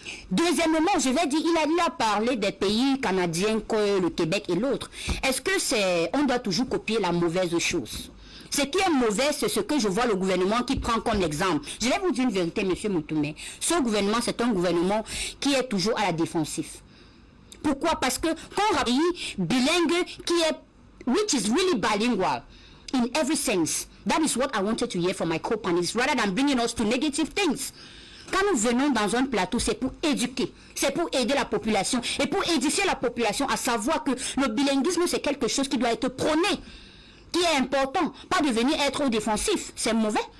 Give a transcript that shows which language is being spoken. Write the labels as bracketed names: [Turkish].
[French] Deuxièmement, je vais dire, il a parlé des pays canadiens que le Québec et l'autre. Est-ce que on doit toujours copier la mauvaise chose? Ce qui est mauvais, c'est ce que je vois le gouvernement qui prend comme exemple. Je vais vous dire une vérité, monsieur Moutoumé. Ce gouvernement, c'est un gouvernement qui est toujours à la défensive. Pourquoi? Parce que quand on a un pays bilingue [English] which is really bilingual in every sense, that is what I wanted to hear from my co-panelists, rather than bringing us to negative things. [French] Quand nous venons dans un plateau, c'est pour éduquer, c'est pour aider la population et pour édifier la population à savoir que le bilinguisme, c'est quelque chose qui doit être prôné, qui est important, pas de venir être défensif, c'est mauvais.